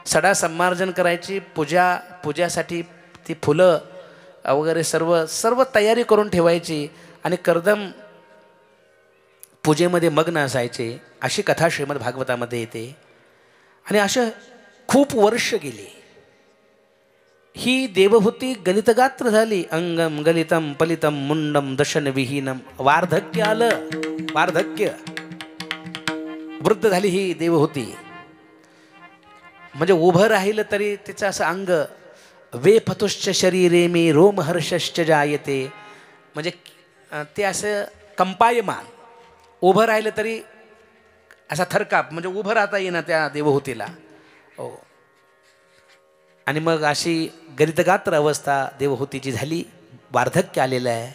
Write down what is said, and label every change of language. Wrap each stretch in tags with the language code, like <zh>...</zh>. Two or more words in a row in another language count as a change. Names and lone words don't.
<mr>सडा संमार्जन करायची, पूजासाठी ती फुलं वगैरे सर्व तयारी करून ठेवायची आणि कर्दम पूजेमध्ये मग्न असायचे, अशी कथा श्रीमद भागवतामध्ये येते. आणि अशा खूप वर्ष गेली. ही देवहूती गलितगात्र झाली.</mr> <sa>अंगम गलितम पलितम मुंडम दशन विहीनम.</sa> <mr>वार्धक्य आलं, वार्धक्य, वृद्ध झाली ही देवहूती. म्हणजे उभं राहिलं तरी तिचं असं अंग,</mr> <sa>वेफतुश्च शरीरे मे रोमहर्षश्च जायते,</sa> <mr>म्हणजे ते असं कंपायमान, उभं राहिलं तरी असा थरकाप, म्हणजे उभं राहता येईना त्या देवहूतीला. हो. आणि मग अशी गलितगात्र अवस्था देवहूतीची झाली. वार्धक्य आलेलं आहे.</mr>